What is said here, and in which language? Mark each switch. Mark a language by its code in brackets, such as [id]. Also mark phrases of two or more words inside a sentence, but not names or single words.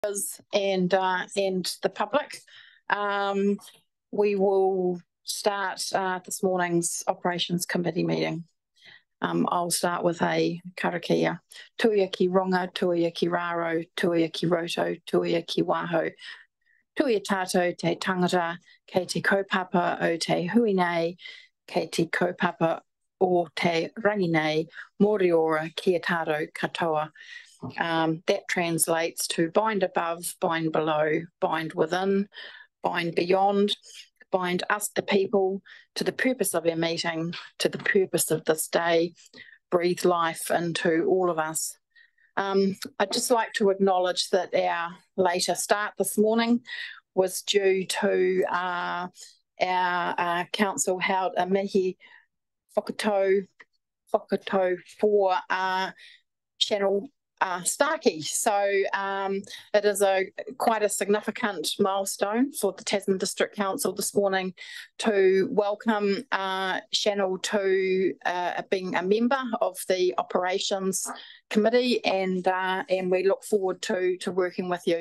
[en] and the public. We will start this morning's Operations Committee meeting. I'll start with a karakia. [mi] Tuia ki ronga, tuia ki raro, tuia ki roto, tuia ki waho. Tuia tātou te tangata, kei te kaupapa o te hui nei, kei te kaupapa o te rangi nei, mōri ora kia tātou katoa. [en] That translates to bind above, bind below, bind within, bind beyond, bind us the people to the purpose of our meeting, to the purpose of this day, breathe life into all of us. I'd just like to acknowledge that our later start this morning was due to our council held a [mi] mihi whakatau [en] for Channel Starkey. So it is quite a significant milestone for the Tasman District Council this morning to welcome Channel to being a member of the Operations Committee, and we look forward to working with you.